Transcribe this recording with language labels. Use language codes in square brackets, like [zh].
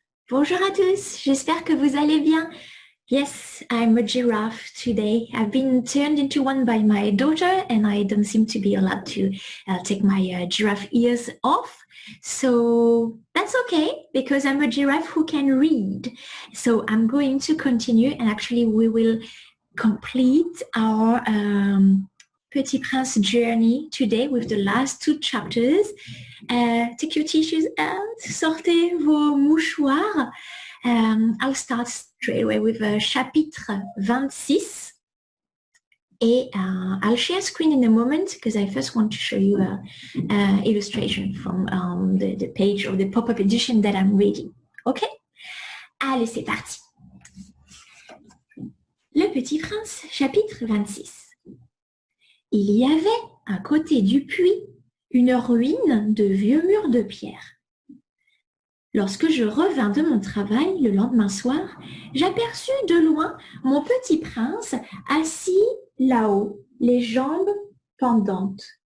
[fr] Bonjour à tous, j'espère que vous allez bien. [en] Yes, I'm a giraffe today. I've been turned into one by my daughter and I don't seem to be allowed to take my giraffe ears off. So that's okay because I'm a giraffe who can read. So I'm going to continue and actually we will complete our Petit Prince journey today with the last two chapters. Take your tissues out, [fr] sortez vos mouchoirs. [en] I'll start straight away with chapitre 26. Et I'll share screen in a moment because I first want to show you an illustration from the page of the pop-up edition that I'm reading. [fr] OK? Allez, c'est parti. Le Petit Prince, chapitre 26. Il y avait, à côté du puits, une ruine de vieux murs de pierre. Lorsque je revins de mon travail le lendemain soir, j'aperçus de loin mon petit prince assis là-haut, les jambes pendantes.